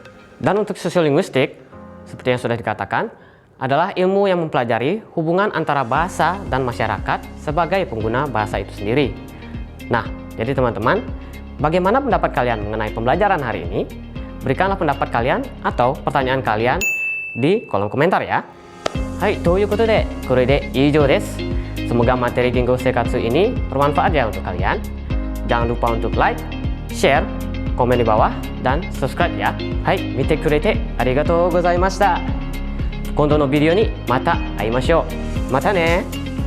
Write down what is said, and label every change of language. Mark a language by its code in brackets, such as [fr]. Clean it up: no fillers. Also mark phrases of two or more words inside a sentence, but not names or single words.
[id] Dan untuk sosiolinguistik, seperti yang sudah dikatakan, adalah ilmu yang mempelajari hubungan antara bahasa dan masyarakat sebagai pengguna bahasa itu sendiri. Nah, jadi teman-teman, bagaimana pendapat kalian mengenai pembelajaran hari ini? Berikanlah pendapat kalian atau pertanyaan kalian di kolom komentar ya. Hai, [ja] ということで、これで以上です。 [id] Semoga materi Gengo Sekatsu ini bermanfaat ya untuk kalian. Jangan lupa untuk like, share, komen di bawah, dan subscribe ya. Hai, [ja] 見てくれてありがとうございました。今度のビデオにまた会いましょう。またね。